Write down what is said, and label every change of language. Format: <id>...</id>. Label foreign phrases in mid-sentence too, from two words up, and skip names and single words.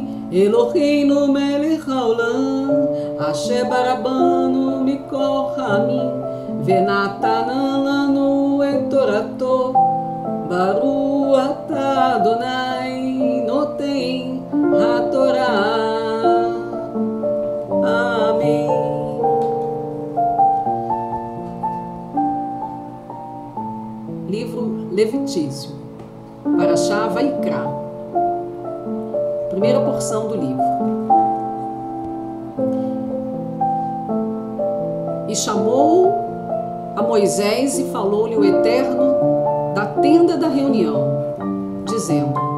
<he>אלוהינו מלך העולם, אשר בחר בנו מכל העמים, ונתן לנו את תורתו, ברוך אתה אדוני נותן התורה.</he> <pt>Amém. Livro Levítico, Parashá Vaikra, primeira porção do livro. E chamou a Moisés e falou-lhe o Eterno da tenda da reunião, dizendo:</pt>